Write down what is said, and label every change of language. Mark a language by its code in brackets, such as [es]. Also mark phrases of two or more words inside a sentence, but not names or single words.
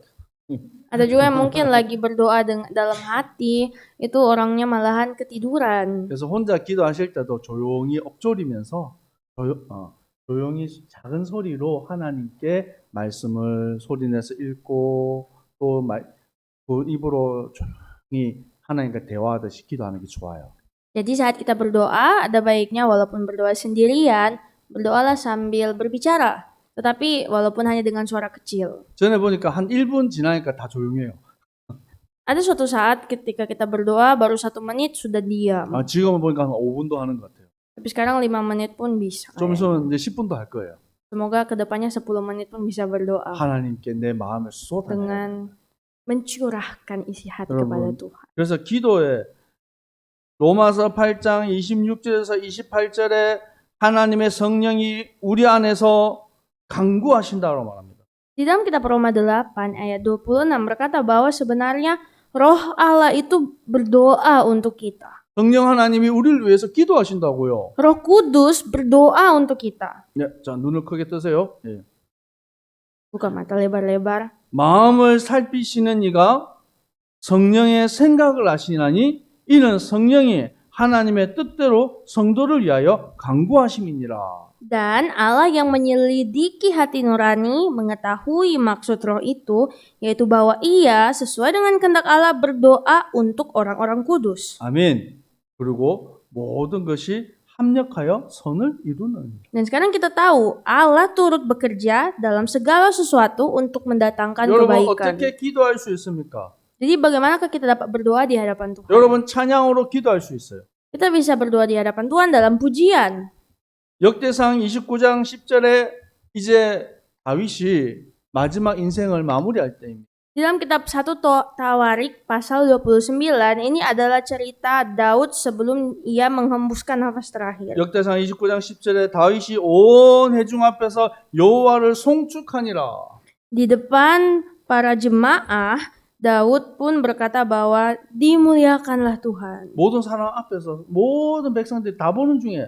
[id] Ada juga yang mungkin lagi berdoa dalam hati, itu orangnya malahan ketiduran. [ko] 그래서 혼자 기도하실 때도 조용히 엎조리면서 조용히 작은 소리로 하나님께 말씀을 소리내서 읽고 또 그 입으로 조용히 하나님과 대화하듯이 기도하는 게 좋아요. [id] Jadi saat kita berdoa, ada baiknya walaupun berdoa sendirian, berdoalah sambil berbicara. Tetapi walaupun hanya dengan suara kecil. [ko] 전에 보니까 한 1분 지나니까 다 조용해요. [id] Ada suatu saat ketika kita berdoa, baru 1 menit sudah diam. [ko] 지금은 보니까 한 5분도 하는 것 같아요. [id] Tapi sekarang 5 menit pun bisa. [ko] 좀 있으면 이제 10분도 할 거예요. [id] Semoga kedepannya 10 menit pun bisa berdoa. [ko] 하나님께 내 마음을 쏟아내요. [id] Dengan mencurahkan isi hati kepada Tuhan. [ko] 그래서 기도에 로마서 8장 26절에서 28절에 하나님의 성령이 우리 안에서 강구하신다고 말합니다. [id] Di dalam kitab Roma 8 ayat 26 berkata bahwa sebenarnya Roh Allah itu berdoa untuk kita. [ko] 성령 하나님이 우리를 위해서 기도하신다고요. [id] Roh Kudus berdoa untuk kita. [ko] 네, 자 눈을 크게 뜨세요. 예. [id] Buka mata lebar-lebar. [ko] 마음을 살피시는 이가 성령의 생각을 아시나니 이는 성령이 하나님의 뜻대로 성도를 위하여 강구하심이니라. [id] Dan Allah yang menyelidiki hati nurani mengetahui maksud roh itu, yaitu bahwa ia sesuai dengan kehendak Allah berdoa untuk orang-orang kudus. [ko] 아멘. 그리고 모든 것이 합력하여 선을 이루는. [id] Dan sekarang kita tahu Allah turut bekerja dalam segala sesuatu untuk mendatangkan [ko] 여러분 [id] kebaikan. [ko] 어떻게 기도할 수 있습니까? [id] Jadi bagaimanakah kita dapat berdoa di hadapan Tuhan? [ko] 여러분 찬양으로 기도할 수 있어요. [id] Kita bisa berdoa di hadapan Tuhan dalam pujian. [ko] 역대상 29장 10절에 이제 다윗이 마지막 인생을 마무리할 때입니다. [id] Di dalam kitab 1 Tawarik pasal 29 ini adalah cerita Daud sebelum ia menghembuskan nafas terakhir. [ko] 역대상 29장 10절에 다윗이 온 회중 앞에서 여호와를 송축하니라. [id] Di depan para jemaah, Daud pun berkata bahwa dimuliakanlah Tuhan. [ko] 모든 사람 앞에서 모든 백성들이 다 보는 중에